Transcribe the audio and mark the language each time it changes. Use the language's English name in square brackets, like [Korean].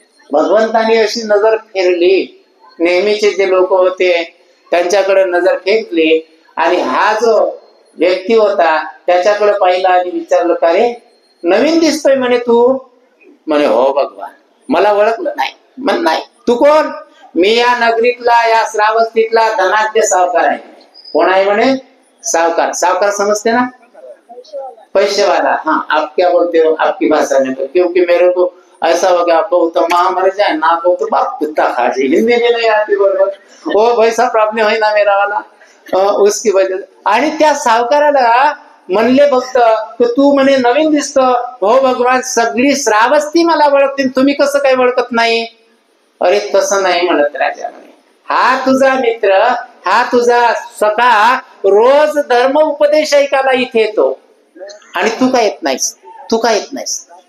[Marathi] भगवंतानी अशी नजर फिरली, नेहमीचे जे लोक होते त्यांच्याकडे नजर फेकली आणि हा जो व्यक्ती होता त्याच्याकडे पाहिला आणि विचारलं, का रे नवीन दिसतोय म्हणे तू? म्हणे हो भगवान, मला ओळखलं नाही. म्हण नाही, तू कोण? मी या नगरीतला, या श्रावस्तीतला धनाढ्य सावकार आहे. कोण आहे म्हणे? सावकार. सावकार समजते ना? पैसेवाला. [Hindi] हाँ, आप क्या बोलते हो आपकी भाषा में? तो क्योंकि मेरे को ऐसा हो गया, बहुत माँ मर जाए ना, बहुत बाप कुत्ता खा जाए, हिंदी में नहीं आती बरोबर. वो वैसा प्रॉब्लेम है ना मेरा वाला, उसकी वजह. [Marathi] आणि त्या सावकाराला म्हणले फक्त, तू म्हणे नवीन दिसतो. हो भगवान, सगळी श्रावस्ती मला ओळखते, तुम्ही कसं काय ओळखत नाही? अरे तसं नाही म्हणत राजा म्हणे, हा तुझा मित्र, हा तुझा सखा रोज धर्म उपदेश ऐकायला इथे येतो आणि तू काय येत नाहीस, तू काय येत नाहीस.